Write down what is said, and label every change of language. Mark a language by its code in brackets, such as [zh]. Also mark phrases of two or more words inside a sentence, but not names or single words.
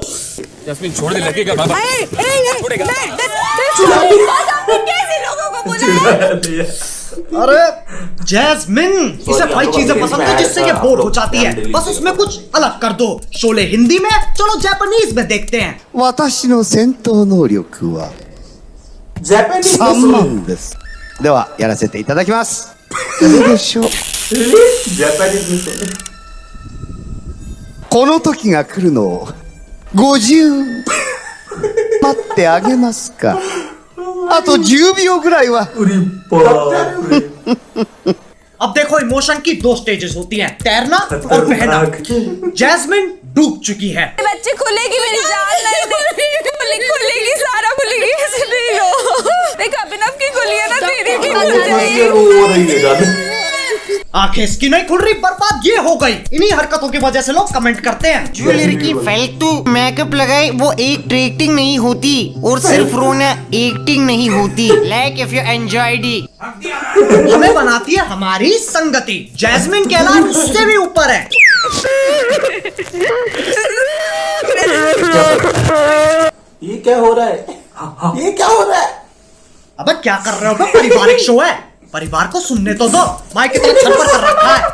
[hi] जस्मीन छोड़ दे, लगेगा बाबा। कैसे लोगों को बुलाया? अरे जैस्मिन, इसे भाई चीजें पसंद है जिससे ये बोर हो जाती है, बस उसमें कुछ अलग कर दो। शोले हिंदी में, चलो जापानीज में देखते हैं। [ja] 私の戦闘能力は3万です。ではやらせていただきます。どうでしょう。この時が来るのを50待ってあげますか。あと10秒ぐらいは。 [hi] अब देखो इमोशन की दो स्टेजेस होती हैं, तैरना और बहना। जैस्मिन डूब चुकी है। बच्चे खुलेगी मेरी जान नहीं खुलेगी सारा खुलेगी ऐसे नहीं रो। देख अभिनव की खुली है ना, तेरी भी खुल जाएगी। आंखें इसकी नहीं खुल रही, बर्बाद ये हो गई। इन्हीं हरकतों की वजह से लोग कमेंट करते हैं। जो लड़की फालतू मेकअप लगाए वो एक्टिंग नहीं होती, और सिर्फ रोना एक्टिंग नहीं होती। [en] like if you enjoyed it. [hi] हमें बनाती है हमारी संगति। जैस्मिन के अलावा उससे भी ऊपर है। ये क्या हो रहा है? ये क्या हो रहा है? अबे क्या कर रहे हो? पारिवारिक शो है, परिवार को सुनने तो दो। माइक कितना छप्पर कर रखा है।